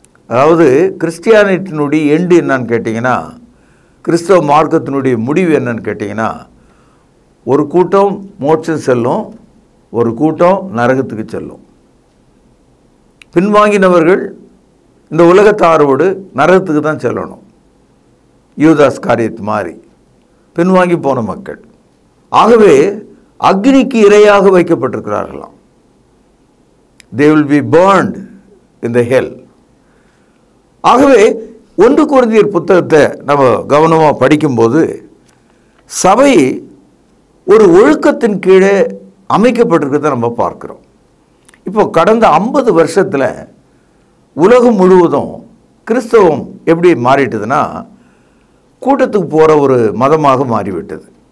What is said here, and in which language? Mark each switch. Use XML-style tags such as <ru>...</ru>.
<ta>அதாவது கிறிஸ்டியானிட்டினுடைய எண்டு என்னன்னு கேட்டிங்கன்னா, கிறிஸ்தவ மார்க்கத்தினுடைய முடிவு என்னன்னு கேட்டிங்கன்னா, ஒரு கூட்டம் மோட்சம் செல்லும், ஒரு கூட்டம் நரகத்துக்கு செல்லும். பின்வாங்கினவர்கள் இந்த உலகத்தாரோடு நரகத்துக்கு தான் செல்லணும். யூதாஸ் காரியத் மாதிரி பின்வாங்கி போன மக்கள். ஆகவே அக்னிக்கு இரையாக வைக்கப்பட்டிருக்கிறார்களாம்.</ta> <en>They will be burned in the hell.</en> <ta>ஆகவே 1 கொரிந்தியர் புத்தகத்தை நம்ம கவனமாக படிக்கும்போது சபை ஒரு ஒழுக்கத்தின் கீழே அமைக்கப்பட்டிருக்கிறத நம்ம பார்க்குறோம். இப்போ கடந்த 50 வருஷத்தில் உலகம் முழுவதும் கிறிஸ்தவம் எப்படி மாறிட்டுதுன்னா, கூட்டத்துக்கு போகிற ஒரு மதமாக மாறிவிட்டது.</ta>